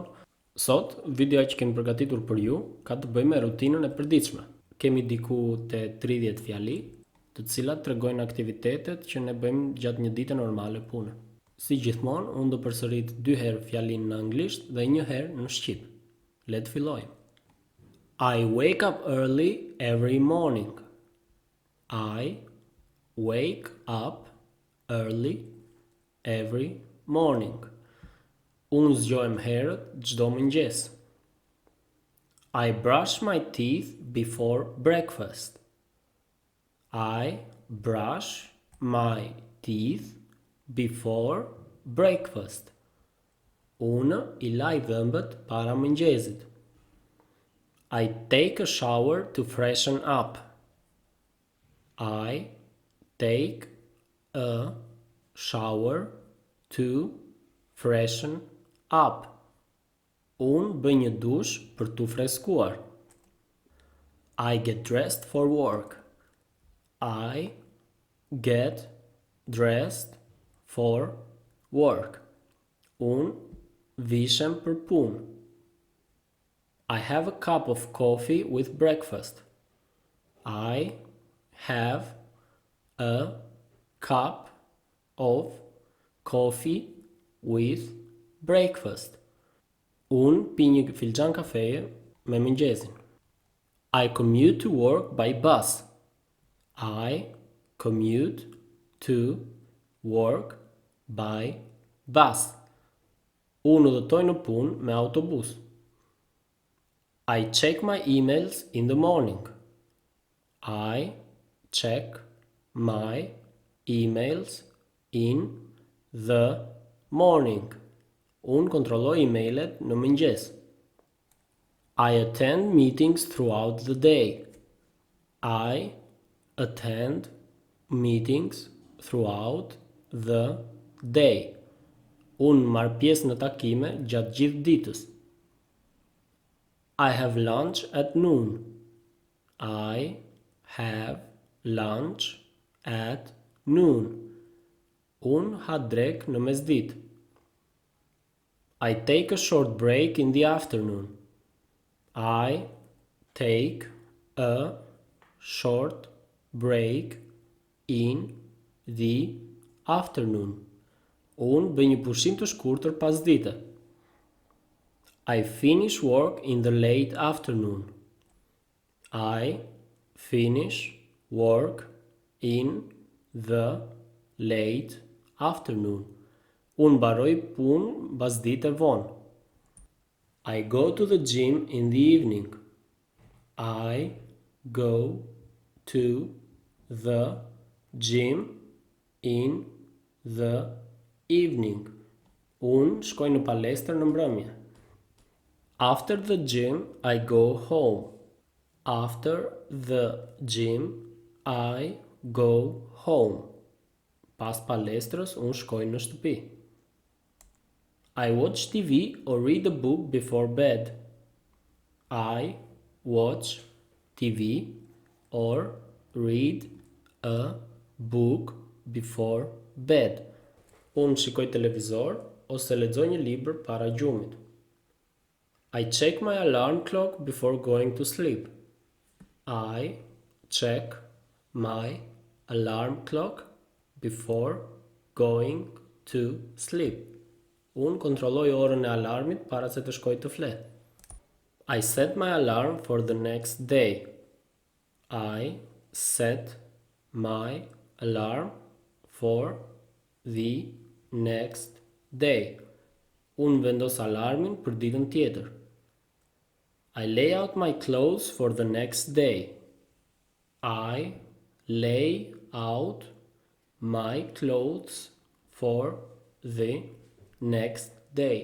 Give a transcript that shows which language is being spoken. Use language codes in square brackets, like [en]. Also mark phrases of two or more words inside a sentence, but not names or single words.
[sq] Sot, videoja që kemi përgatitur për ju ka të bëjë me rutinën e përditshme. Kemi diku te 30 fjali, të cilat tregojnë aktivitetet që ne bëjmë gjatë një dite normale pune. Si gjithmonë, unë do përsërit 2 herë fjalin në anglisht dhe 1 herë në shqip. Le të fillojmë. [en] I wake up early every morning. I wake up early every morning. [sq] Unë zgjohem herët çdo mëngjes. [en] I brush my teeth before breakfast. I brush my teeth before breakfast. [sq] Unë i laj dhëmbët para mëngjesit. [en] I take a shower to freshen up. I take a shower to freshen up. [sq] Unë bëj një dush për t'u freskuar. [en] I get dressed for work. I get dressed for work. [sq] Unë vishem për punë. [en] I have a cup of coffee with breakfast. I have a cup of coffee with breakfast. [sq] Unë pi një filxhan kafeje me mëngjesin. [en] I commute to work by bus. I commute to work by bus. [sq] Unë udhëtoj në punë me autobus. [en] I check my emails in the morning. I check my emails in the morning. [sq] Unë kontrolloj emailet në mëngjes. [en] I attend meetings throughout the day. I attend meetings throughout the day. [sq] Unë marr pjesë në takime gjatë gjithë ditës. [en] I have lunch at noon. I have lunch at noon. [sq] Unë ha drek në mesditë. [en] I take a short break in the afternoon. I take a short break in the afternoon. [sq] Unë bëj një pushim të shkurtër pas dite. [en] I finish work in the late afternoon. I finish work in the late afternoon. [sq] Unë mbaroj punë mbasdite vonë. [en] I go to the gym in the evening. I go to the gym in the evening. [sq] Unë shkoj në palestër në mbrëmje. [en] After the gym, I go home. After the gym, I go home. [sq] Pas palestrës, unë shkoj në shtëpi. [en] I watch TV or read a book before bed. I watch TV or read a book before bed. [sq] Unë shikoj televizor ose lexoj një libër para gjumit. [en] I check my alarm clock before going to sleep. I check my alarm clock before going to sleep. [sq] Unë kontrolloj orën e alarmit para se të shkoj të fle. [en] I set my alarm for the next day. I set my alarm for the next day. [sq] Unë vendos alarmin për ditën tjetër. [en] I lay out my clothes for the next day. I lay out my clothes for the next day.